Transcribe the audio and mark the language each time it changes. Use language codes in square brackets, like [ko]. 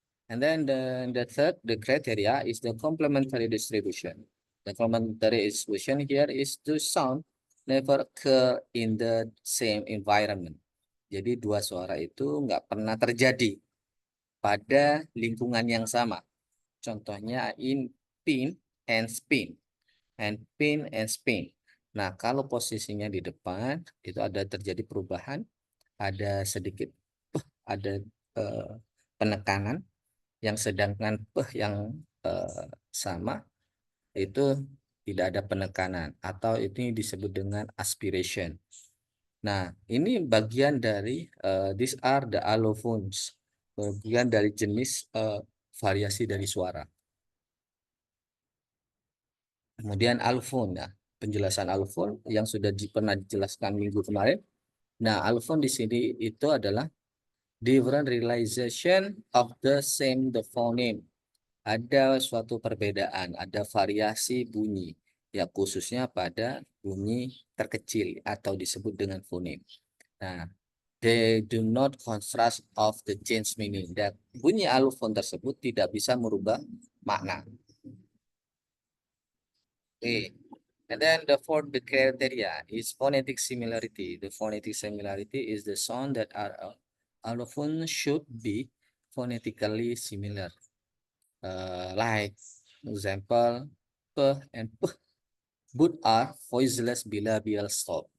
[en] And then the third, the criteria is the complementary distribution. The complementary distribution here is to sound never occur in the same environment. [id] Jadi 2 suara itu nggak pernah terjadi pada lingkungan yang sama. Contohnya [en] in pin and spin. And pin and spin. [id] Nah, kalau posisinya di depan, itu ada terjadi perubahan. Ada sedikit, ada penekanan. Yang sedangkan yang sama itu tidak ada penekanan atau ini disebut dengan aspiration. Nah, ini bagian dari [en] these are the allophones, [id] bagian dari jenis variasi dari suara. Kemudian allophone, ya, penjelasan allophone yang sudah pernah dijelaskan minggu kemarin. Nah, allophone di sini itu adalah [en] different realization of the same the phoneme. [id] Ada suatu perbedaan, ada variasi bunyi, ya khususnya pada bunyi terkecil atau disebut dengan fonem. [en] Nah, they do not contrast of the change meaning. [id] Dan bunyi allophone tersebut tidak bisa merubah makna. [en] Okay. And then the fourth criteria is phonetic similarity. The phonetic similarity is the sound that are allophone should be phonetically similar. Like example p and p, both are voiceless bilabial stop.